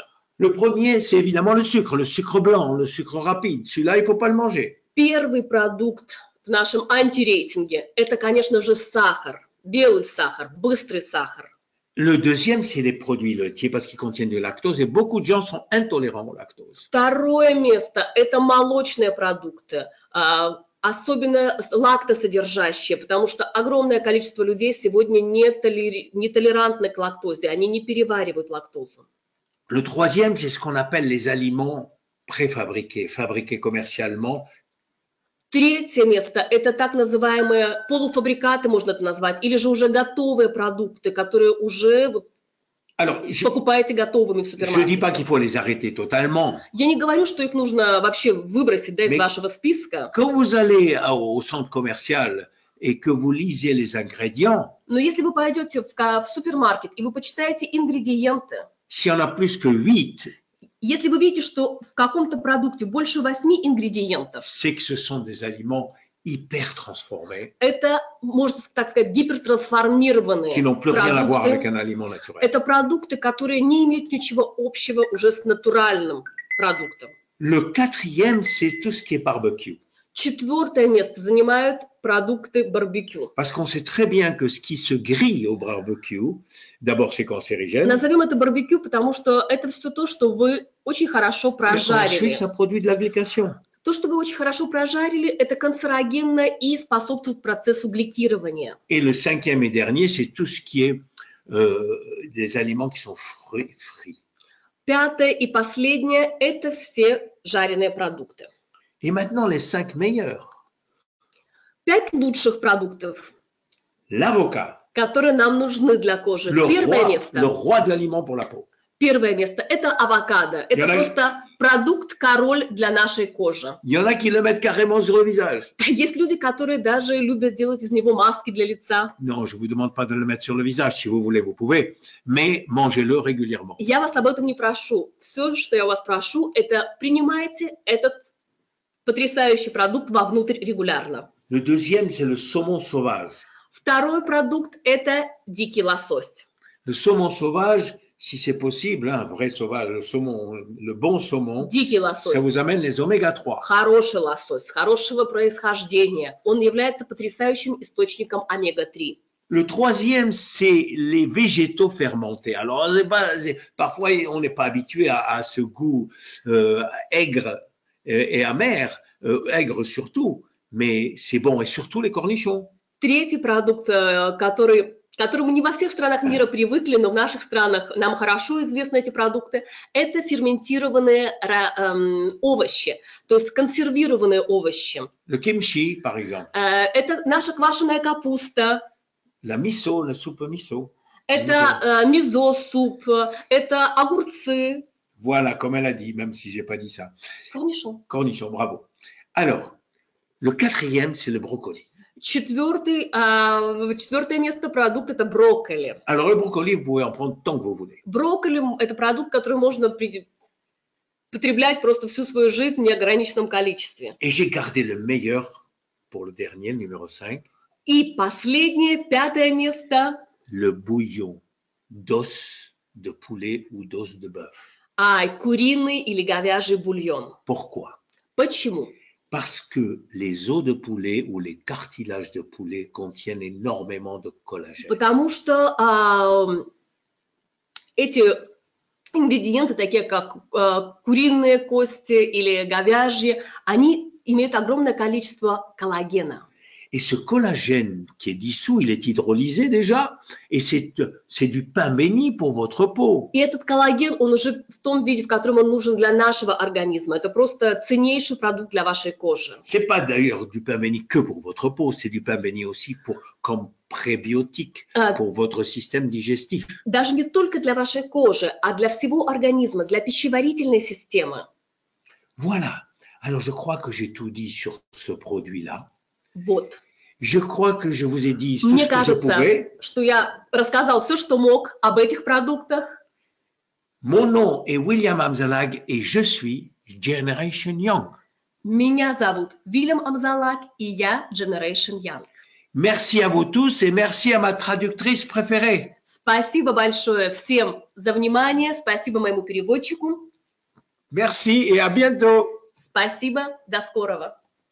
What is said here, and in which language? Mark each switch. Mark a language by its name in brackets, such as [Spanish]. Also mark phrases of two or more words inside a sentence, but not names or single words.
[French] Le premier, c'est évidemment le sucre blanc, le sucre rapide. Celui-là, il ne faut pas le manger. [Russian] Первый продукт в нашем антирейтинге – это, конечно же, сахар, белый сахар, быстрый сахар. [French] Le deuxième, c'est les produits laitiers parce qu'ils contiennent du lactose et beaucoup de gens sont intolérants au lactose. [Russian] Второе место – это молочные продукты, особенно лактосодержащие, потому что огромное количество людей сегодня не толерантны к лактозе, они не переваривают лактозу. [French] Le troisième, c'est ce qu'on appelle les aliments préfabriqués, fabriqués commercialement. [Russian] Третье место – это так называемые полуфабрикаты, можно это назвать, или же уже готовые продукты, которые уже покупаете готовыми в супермаркете. [French] Je dis pas qu'il faut les arrêter totalement. [Russian] Я не говорю, что их нужно вообще выбросить из вашего списка. [French] Quand vous allez au centre commercial et que vous lisez les ingrédients, [Russian] но если вы пойдете в супермаркет и вы почитаете ингредиенты, [French] s'il y en a plus que 8, [Russian] если вы видите, что в каком-то продукте больше 8 ингредиентов, [French] c'est que ce sont des aliments hyper transformés, [Russian] Это, можно так сказать, гипертрансформированные [French] qui n'ont plus rien à voir avec [Russian] продукты. [French] un aliment naturel. [Russian] Это продукты, которые не имеют ничего общего уже с натуральным продуктом. [French] Le quatrième, c'est tout ce qui est barbecue. [Russian] 4-е место занимают продукты барбекю. [French] Parce qu'on sait très bien que ce qui se grille au barbecue, d'abord c'est cancérigène, [Russian] Назовем это барбекю, потому что это все то, что вы очень хорошо [French] et [Russian] прожарили. [French] ensuite ça produit de la glycation. [Russian] То, что вы очень хорошо прожарили, это канцерогенно и способствует процессу гликирования. [French] Et le cinquième et dernier, c'est tout ce qui est des aliments qui sont frits. [Russian] 5-е и последнее – это все жареные продукты. [French] Et maintenant, les 5 meilleurs. [Russian] 5 лучших продуктов, [French] L'avocat, [Russian] которые нам нужны для кожи. [French] le [Russian] Первое [French] roi de l'aliment pour la peau. [Russian] Первое место – это авокадо. Это просто продукт-король для нашей кожи. [French] Il y en a qui le mettent carrément sur le visage. [Russian] Есть люди, которые даже любят делать из него маски для лица. [French] Non, je ne vous demande pas de le mettre sur le visage. Si vous voulez, vous pouvez. Mais mangez-le régulièrement. [Russian] Я вас об этом не прошу. Все, что я вас прошу, это принимайте этот потрясающий продукт вовнутрь регулярно. [French] Le deuxième, c'est le saumon sauvage. [Russian] 2-й продукт – это дикий лосось. [French] Le saumon sauvage, si c'est possible, un vrai sauvage, le saumon, le bon saumon, [Russian] Дикий лосось. [French] ça vous amène les oméga 3. [Russian] Хороший лосось, хорошего происхождения. Он является потрясающим источником омега-3. [French] Le troisième, c'est les végétaux fermentés. Alors, parfois, on n'est pas habitué à ce goût aigre et amer, aigre surtout, mais c'est bon, et surtout les cornichons. [Russian] 3-й продукт, которому не во всех странах мира привыкли, но в наших странах нам хорошо известны эти продукты, это ферментированные овощи, то есть консервированные овощи. [French] Le kimchi, par exemple. [Russian] Это наша квашеная капуста. [French] La miso, la soupe miso. [Russian] Это мизо-суп, это огурцы. [French] Voilà, comme elle a dit, même si j'ai pas dit ça. Cornichon. Cornichon, bravo. Alors, le quatrième, c'est le brocoli. [Russian] 4-е место продукт – это брокколи. [French] Alors, le brocoli, vous pouvez en prendre tant que vous voulez. [Russian] Брокколи – это продукт, который можно потреблять просто всю свою жизнь в неограниченном количестве. [French] Et j'ai gardé le meilleur pour le dernier, le numéro 5. [Russian] И последнее, 5-е место – [French] le bouillon d'os de poulet ou d'os de bœuf. [Russian] Куриный или говяжий бульон. [French] Pourquoi? [Russian] Почему? [French] Parce que les os de poulet ou les cartilages de poulet contiennent énormément de collagène. [Russian] Потому что эти ингредиенты, такие как куриные кости или говяжьи, они имеют огромное количество коллагена. [French] Et ce collagène qui est dissous, il est hydrolysé déjà, et c'est du pain béni pour votre peau. [Russian] И этот коллаген, он уже в том виде, в котором он нужен для нашего организма. Это просто ценнейший продукт для вашей кожи. [French] C'est pas d'ailleurs du pain béni que pour votre peau, c'est du pain béni aussi comme prébiotique pour votre système digestif. [Russian] Даже не только для вашей кожи, а для всего организма, для пищеварительной системы. [French] Voilà. Alors je crois que j'ai tout dit sur ce produit-là. [Russian] Вот. [French] Je crois que je vous ai dit tout [Russian] Мне [French] ce que je pouvais. [Russian] кажется, что я рассказал все, что мог об этих продуктах. [French] Mon nom est William Amzalag et je suis Generation Young. [Russian] Меня зовут Вильям Амзалак, и я Generation Young. [French] Merci à vous tous et merci à ma traductrice préférée. [Russian] Спасибо большое всем за внимание, спасибо моему переводчику. [French] Merci et à bientôt. [Russian] Спасибо, до скорого.